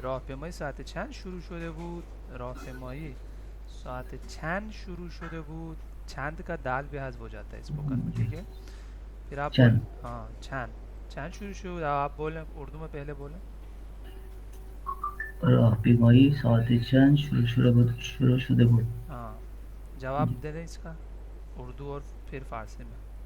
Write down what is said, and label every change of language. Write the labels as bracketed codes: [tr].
[fa] رافع مائی ساعت چند شروع شده بود. رافع مائی ساعت چند شروع شده بود. [ur] چند کا دال بھی حذف ہو جاتا ہے اسپوکن میں. ٹھیک ہے پھر آپ بول. [fa] چند [ur] ہاں چند چند شروع شروع آپ بولیں اردو میں پہلے بولیں. [fa] راهپیمایی ساعت چند شروع شده بود. [ur] ہاں جواب دے دیں اس کا اردو اور پھر فارسی میں.